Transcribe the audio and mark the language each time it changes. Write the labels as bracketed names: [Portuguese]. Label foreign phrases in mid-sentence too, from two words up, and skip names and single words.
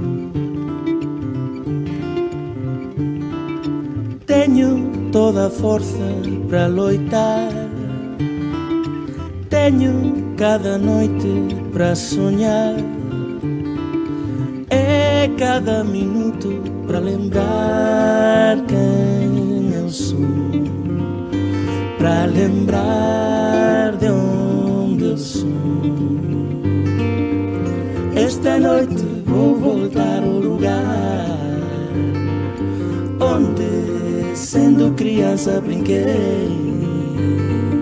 [Galician] Teño toda a forza para loitar, teño cada noite para soñar, e cada minuto para lembrar quen eu sou, para lembrar de onde eu sou. [Portuguese] Esta noite vou voltar ao lugar onde sendo criança brinquei.